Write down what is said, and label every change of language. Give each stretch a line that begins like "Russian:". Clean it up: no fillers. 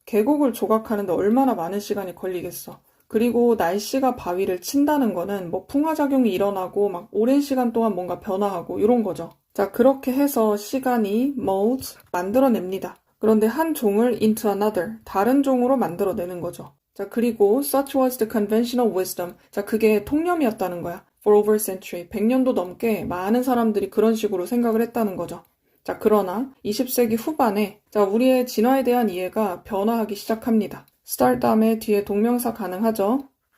Korean: 계곡을 조각하는데 얼마나 많은 시간이 걸리겠어. 그리고 날씨가 바위를 친다는 거는 뭐 풍화작용이 일어나고 막 오랜 시간 동안 뭔가 변화하고 이런 거죠. 자, 그렇게 해서 시간이 mold, 만들어냅니다. 그런데 한 종을
English: into another,
Korean: 다른 종으로 만들어내는 거죠. 자, 그리고
English: such was the conventional wisdom.
Korean: 자, 그게 통념이었다는 거야.
English: For over a century,
Korean: 100년도 넘게 많은 사람들이 그런 식으로 생각을 했다는 거죠. 자, 그러나 20세기 후반에 자, 우리의 진화에 대한 이해가 변화하기 시작합니다. start 다음에 뒤에 동명사 가능하죠.